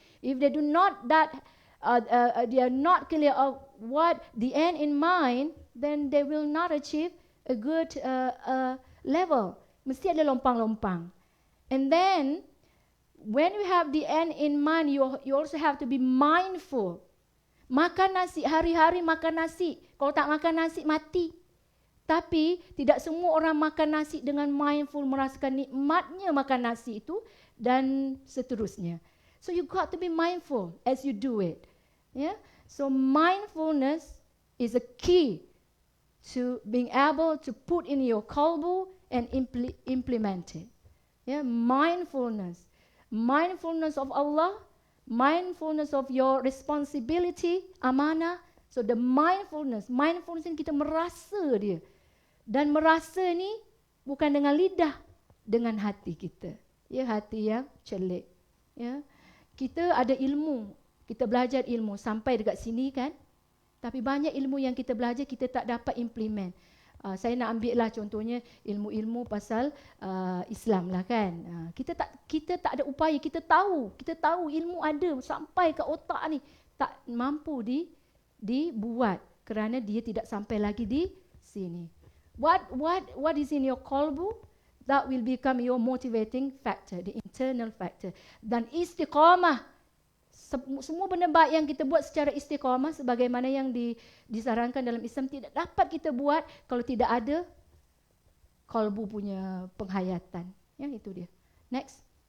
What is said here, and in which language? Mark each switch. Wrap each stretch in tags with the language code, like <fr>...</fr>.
<en>If they do not they are not clear of what the end in mind, then they will not achieve a good level.</en> <ms>Mesti ada lompang-lompang.</ms> <en>And then, when you have the end in mind, you also have to be mindful.</en> <ms>Makan nasi, hari-hari makan nasi. Kalau tak makan nasi, mati. Tapi, tidak semua orang makan nasi dengan mindful, merasakan nikmatnya makan nasi itu, dan seterusnya.</ms> <en>So, you got to be mindful as you do it. Yeah? So, mindfulness is a key to being able to put in your qalbu and implement it. Yeah? Mindfulness. Mindfulness of Allah, mindfulness of your responsibility, amanah. So the mindfulness</en> <ms>ni kita merasa dia. Dan merasa ni bukan dengan lidah, dengan hati kita. Ya, hati yang celik. Ya. Kita ada ilmu, kita belajar ilmu sampai dekat sini kan. Tapi banyak ilmu yang kita belajar kita tak dapat implement. Saya nak ambil lah contohnya ilmu-ilmu pasal Islam lah kan. Kita tak ada upaya, kita tahu ilmu ada sampai ke otak ni, tak mampu dibuat kerana dia tidak sampai lagi di sini.</ms> <en>What is in your qalbu, that will become your motivating factor, the internal factor.</en> <ms>Dan istiqamah, semua benda baik yang kita buat secara istiqamah sebagaimana yang disarankan dalam Islam tidak dapat kita buat kalau tidak ada qalbu punya penghayatan. Ya, itu dia. Next.</ms>